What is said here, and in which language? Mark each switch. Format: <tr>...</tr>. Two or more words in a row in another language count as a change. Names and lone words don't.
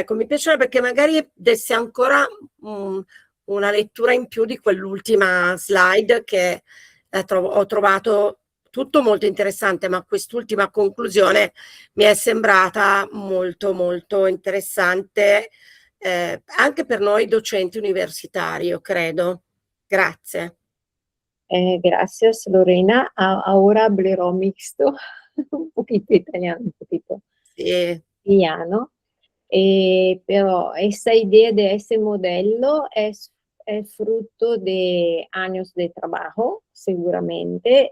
<it>Ecco, mi piacerebbe perché magari dessi ancora una lettura in più di quell'ultima slide che ho trovato tutto molto interessante, ma quest'ultima conclusione mi è sembrata molto molto interessante anche per noi docenti universitari, io credo. Grazie.</it> <es>Gracias, Lorena. Ahora hablaré mixto, un poquito italiano, un poquito castellano. Pero esa idea de ese modelo es fruto de años de trabajo, seguramente.</es>